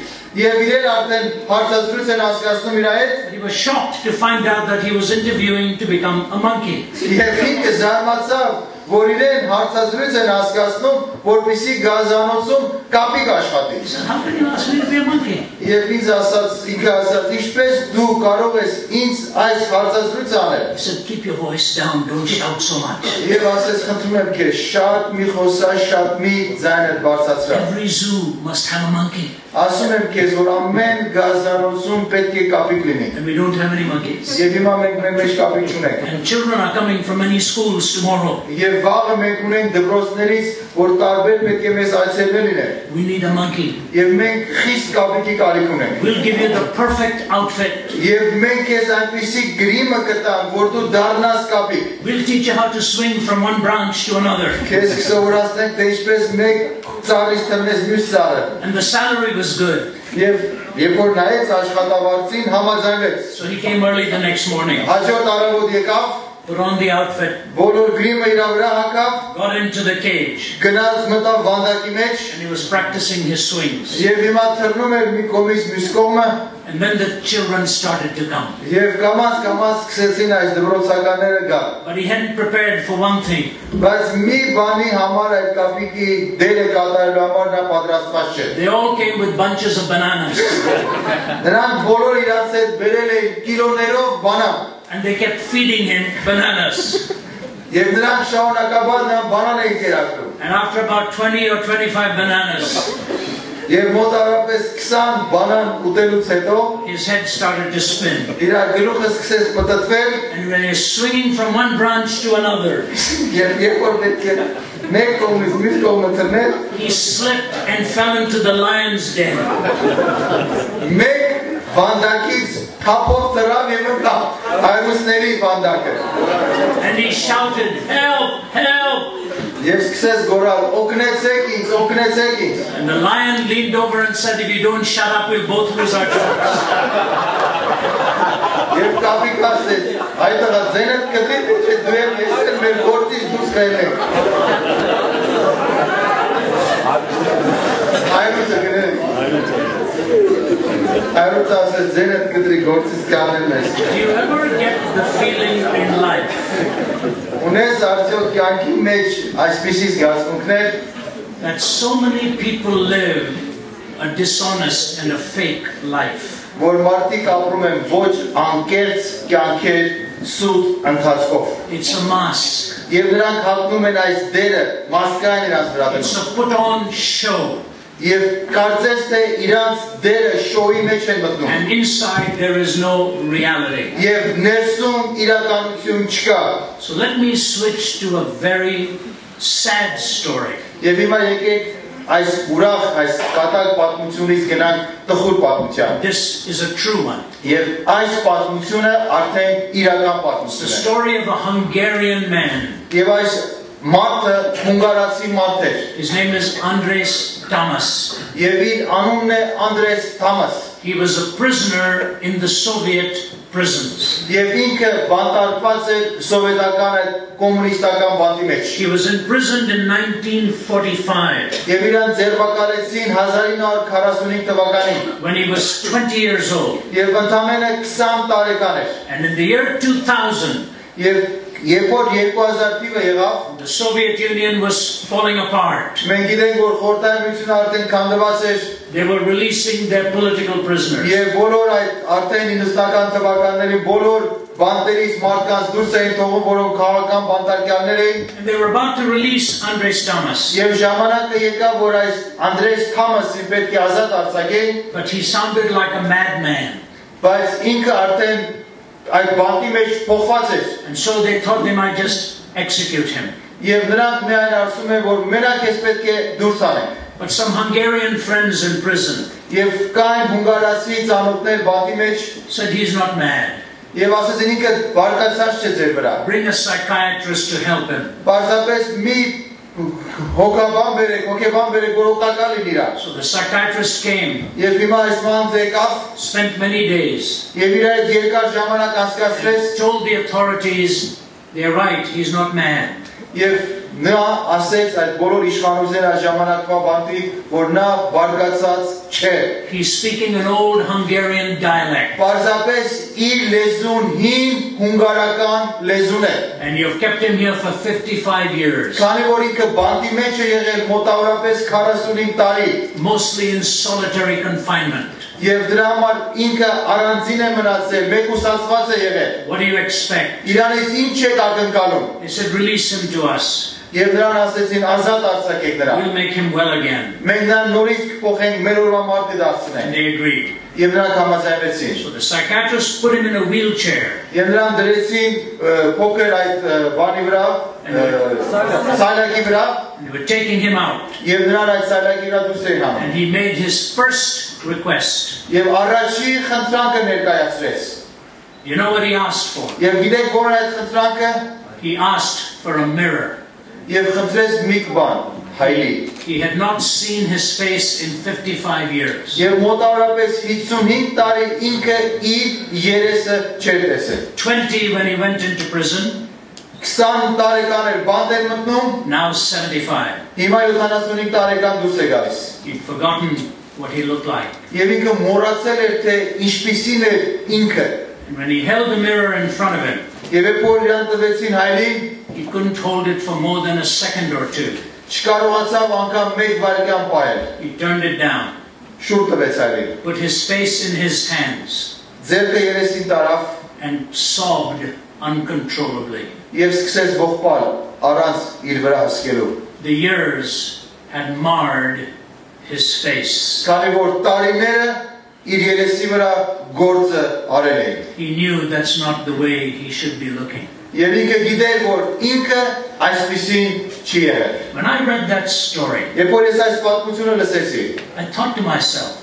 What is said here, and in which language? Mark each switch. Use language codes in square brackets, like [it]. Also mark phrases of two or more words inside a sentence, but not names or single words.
[en] He was shocked to find out that he was interviewing to become a monkey. So how can you ask me to be a monkey? [hy] Եվ ինձ ասաց, ինքը ասաց, ինչպես դու կարող ես ինձ այս հարցազրույց անել։ [en] He said, keep your voice down, don't shout so much. [hy] Եվ ասես, խնդրում եմ քեզ, շատ մի խոսա, շատ մի ձայնդ բարձրացրա։ [en] Every zoo must have a monkey. [hy] Ասում եմ քեզ, որ ամեն գազանոցում պետք է կապիկ լինի։ [en] And we don't have any monkeys. [hy] Եվ հիմա մենք մեր մեջ կապիկ չունենք։ [en] And children are coming from many schools tomorrow. [hy] Եվ վաղը մենք ունենք դպրոցներից, որ տարբեր պետք է մեզ այցելվել լինեն։ [en] We need a monkey. [hy] Եվ մենք խիստ կապիկի կարիք ունենք։ [en] We'll give you the perfect outfit. [hy] Եվ մենք քեզ այնպիսի գրիմը կտանք, որ դու դառնաս կապիկ։ [en] We'll teach you how to swing from one branch to another. [hy] Քեզ կսովորացնենք, թե ինչպես մեկ ծառից տնես մյուս ծառը։ [en] And the salary was good. [hy] Եվ երբ որ նայեց աշխատավարձին համաձայնվեց։ [en] So he came early the next morning. [hy] Հաջորդ առավոտ եկավ, [en] Put on the outfit. [hy] բոլոր գրիմը իր վրա հագավ, [en] Got into the cage. [hy] գնաց մտավ վանդակի մեջ, [en] And he was practicing his swings. [hy] եւ հիմա թռնում էր մի կողմից մյուս կողմը, [en] And then the children started to come. [hy] եւ կամաց սկսեցին այս դպրոցականները գալ։ [en] But he hadn't prepared for one thing. [hy] Բայց մի բանի համար այդ կապիկի դերը կատարելու համար նա պատրաստված չէ։ [en] They all came with bunches of bananas. [hy] Նրանք բոլոր իրաց հետ բերել էին կիլոներով բանան։ [en] And they kept feeding him bananas. [hy] Եվ նրանք շարունակաբար նրան բանան էին կերակրում։ [en] And after about 20 or 25 bananas, [hy] Եվ մոտավորապես 20 բանան ուտելուց հետո [en] his head started to spin. [hy] իր գլուխը սկսեց պտտվել, [en] And when he was swinging from one branch to another, [hy] եւ երբ որ պետք է մեկ կողմից մյուս կողմը թռներ, [en] he slipped and fell into the lion's den. [hy] մեկ վանդակից թափով թռավ եւ ընկավ հայրուսների վանդակը։ [en] And he shouted, "Help! Help!" [hy] Եվ սկսեց գոռալ, օգնեցեք ինձ, օգնեցեք ինձ։ [en] And the lion leaned over and said, "If you don't shut up, we'll both lose our jobs." [hy] Եվ կապիկ ասեց, այդտեղա ձենդ կտրի թե դու ես մեր գործից դուրս գայլեք։ Հայրուսը գնել։ Հայրուսը ասեց, ձենդ կտրի գործից կանել մեզ։ [en] Do you ever get the feeling in life [hy] Ունես արդյոք կյանքի մեջ այսպիսի զգացմունքներ, [en] that so many people live a dishonest and a fake life? [hy] որ մարդիկ ապրում են ոչ անկեղծ կյանքեր սուտ ընթացքով։ [en] It's a mask. [hy] Եվ նրանք հագնում են այս դերը, մասկային իրաց վրա [en] It's [hy] դնում։ [en] a put-on show. [hy] Եվ կարծես թե իրանց դերը շոուի մեջ են մտնում։ [en] And inside there is no reality. [hy] Եվ ներսում իրականություն չկա։ [en] So let me switch to a very sad story. [hy] Եվ հիմա եկեք այս ուրախ, այս կատակ պատմությունից գնանք տխուր պատմության։ [en] This is a true one. [hy] Եվ այս պատմությունը արդեն իրական [en] The [hy] պատմություն է։ [en] story of a Hungarian man. [hy] Եվ այս մարդը հունգարացի մարդ էր։ [en] His name is Andres Tamas. [hy] Եվ իր անունն է Անդրես Թամաս։ [en] He was a prisoner in the Soviet prisons. [hy] Եվ ինքը բանտարկված էր սովետական այդ կոմունիստական բանտի մեջ։ [en] He was imprisoned in 1945 [hy] Եվ իրան ձերբակալեցին 1945 թվականին։ [en] when he was 20 years old. [hy] Եվ ընդամենը 20 տարեկան էր։ [en] And in the year 2000, [hy] Եվ երբ որ 2000 թիվը եղավ, [en] the Soviet Union was falling apart. [hy] մենք գիտենք, որ Խորհրդային Միությունը արդեն քանդված էր, [en] They were releasing their political prisoners. [hy] եւ բոլոր այդ արդեն 90-ական թվականների բոլոր բանտերից մարդկանց դուրս էին թողում, որոնք քաղաքական բանտարկյալներ էին, [en] And they were about to release Andres Tamas. [hy] եւ ժամանակը եկավ, որ այս Անդրես Թամասին պետք է ազատ արձակեին, [en] But he sounded like a madman. [hy] բայց ինքը արդեն այդ բանտի մեջ փոխված էր, [en] And so they thought they might just execute him. [hy] եւ նրանք միայն ասում են, որ մենակ ես պետք է դուրս անենք։ [en] But some Hungarian friends in prison [hy] Եվ կային հունգարացի ծանոթներ բանտի մեջ, [en] said he's not mad. [hy] եւ ասեցին ինքը բարկացած չէ ձեր վրա։ [en] Bring a psychiatrist to help him. [hy] Պարզապես մի հոգաբան բերեք, հոգեբան բերեք, որ օգտակար լինի իրար։ [en] So the psychiatrist came, [hy] Եվ հիմա այս մանձ եկավ, [en] spent many days, [hy] եւ իր այդ երկար ժամանակ անցկացրեց, [en] told the authorities, they're right, he's not mad. [hy] եւ նա ասեց այդ բոլոր իշխանությունների այս ժամանակվա բանտի, որ նա բարկացած չէ։ [en] He's speaking an old Hungarian dialect. [hy] Պարզապես իր լեզուն հին հունգարական լեզուն է։ [en] And you've kept him here for 55 years, [hy] Քանի որ ինքը բանտի մեջ է եղել մոտավորապես 45 տարի, [en] mostly in solitary confinement. [hy] Եվ դրա համար ինքը առանձին է մնացել, մեկուսացված է եղել։ [en] What do you expect? [hy] Իրանից ինչ եք ակնկալում։ [en] They said, release him to us. [hy] Եվ նրան ասեցին ազատ արձակեք նրան։ [en] We'll make him well again. [hy] Մենք նրան նորից կփոխենք, մեր օրվա մարդը [en] And [hy] դարձնենք։ [en] they agreed. [hy] Եվ նրանք համաձայնվեցին։ [en] So the psychiatrist put him in a wheelchair. [hy] Եվ նրան դրեցին փոքր այդ բանի վրա, սայլակի վրա, [en] And they were taking him out. [hy] եւ նրան այդ սայլակի վրա դուրս էին հանում։ [en] And he made his first request. [hy] Եվ առաջի խնդրանքը ներկայացրեց։ [en] You know what he asked for? [hy] Եվ գիտեք ո՞ր է այդ խնդրանքը։ [en] He asked for a mirror. [hy] Եվ խնդրեց մի բան, հայլի։ [en] He had not seen his face in 55 years. [hy] Եվ մոտավորապես 55 տարի ինքը իր երեսը չէր տեսել։ [en] 20 when he went into prison, [hy] 20 տարեկան էր բանտ էր մտնում, [en] now 75. [hy] հիմա 75 տարեկան դուրս է գալիս։ [en] He'd forgotten what he looked like. [hy] Եվ ինքը մոռացել էր թե ինչպիսին էր ինքը։ [en] And when he held the mirror in front of him, [hy] Եվ երբ որ իրան տվեցին հայլին, [en] he couldn't hold it for more than a second or two. [hy] չկարողացավ անգամ մեկ վայրկյան պահել։ [en] He turned it down, [hy] Շուռ տվեց հայլին։ [en] put his face in his hands, [hy] Ձեռքը երեսին տարավ [en] and sobbed uncontrollably. [hy] եւ սկսեց ողբալ առանց իր վրա հսկելու։ [en] The years had marred his face. [hy] Քանի որ տարիները իր երեսի վրա գործը արել էին։ [en] He knew that's not the way he should be looking. [hy] Եվ ինքը gիտեր որ ինքը այսպեսին չի եղել։ [en] When I read that story, [hy] Երբ որ ես այս պատմությունը լսեցի, [en] I thought to myself,